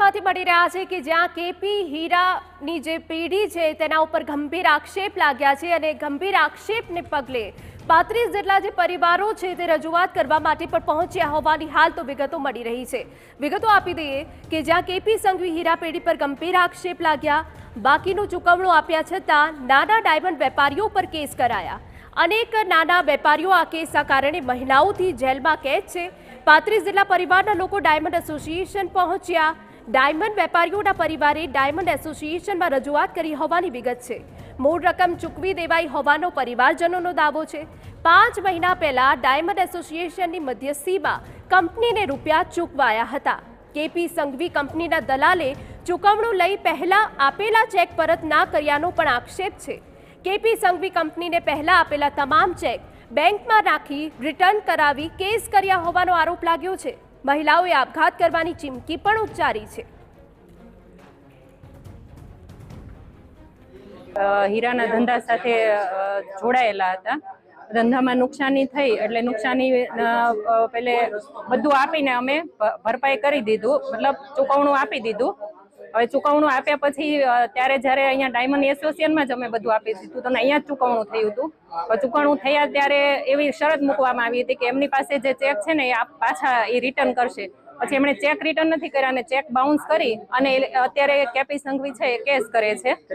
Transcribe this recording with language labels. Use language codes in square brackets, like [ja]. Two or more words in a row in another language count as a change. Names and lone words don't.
[gu] વડોદરામાંથી મળી રહ્યા છે કે જ્યાં કેપી હીરાની જે પેઢી છે તેના ઉપર ગંભીર આક્ષેપ લાગ્યા છે અને ગંભીર આક્ષેપને પગલે 35 જેટલા જે પરિવારો છે તે રજૂઆત કરવા માટે પણ પહોંચ્યા હોવાની હાલ તો વિગતો મળી રહી છે। વિગતો આપી દઈએ કે જ્યાં કેપી સંઘવી હીરા પેઢી પર ગંભીર આક્ષેપ લાગ્યા, બાકીનું ચૂકવણું આપ્યા છતાં નાના ડાયમંડ વેપારીઓ પર કેસ કરાયા। અનેક નાના વેપારીઓ આ કેસના કારણે મહિલાઓથી જેલમાં કેદ છે। 35 જેટલા પરિવારના લોકો ડાયમંડ એસોસિએશન પહોંચ્યા। ડાયમંડ વેપારીઓના પરિવારે ડાયમંડ એસોસિએશનમાં રજૂઆત કરી હોવાની વિગત છે। મૂળ રકમ ચૂકવી દેવાઈ હોવાનો પરિવારજનોનો દાવો છે। 5 મહીના પહેલા ડાયમંડ એસોસિએશનની મધ્યસ્થીમાં કંપનીને રૂપિયા ચૂકવાયા હતા। કેપી સંઘવી કંપનીના દલાલે ચૂકવણું લઈ પહેલા આપેલા ચેક પરત ના કર્યાનો પણ આક્ષેપ છે। કેપી સંઘવી કંપની ને પહલા આપેલા તમામ ચેક બૈંક મેં નાખી રિટર્ન કરાવી કેસ કર્યા હોવાનો આરોપ લાગ્યો છે। મહિલાઓએ આપઘાત કરવાની ચીમકી પણ ઉચ્ચારી છે। હીરાના ધંધા સાથે જોડાયેલા હતા। ધંધામાં નુકસાની થઈ એટલે નુકસાની પહલે બધું આપીને અમે ભરપાઈ કરી દીધું, મતલબ ચૂકવણું આપી દીધું। હવે ચૂકવણું આપ્યા પછી ત્યારે જ્યારે અહીંયા ડાયમંડ એસોસિએશનમાં જ અમે બધું આપી દીધું તો અહીંયા જ ચૂકવણું થયું હતું। ચૂકવણું થયા ત્યારે એવી શરત મૂકવામાં આવી હતી કે એમની પાસે જે ચેક છે ને એ પાછા એ રિટર્ન કરશે। પછી એમણે ચેક રિટર્ન નથી કર્યા અને ચેક બાઉન્સ કરી અને અત્યારે કેપી સંઘવી છે એ કેસ કરે છે।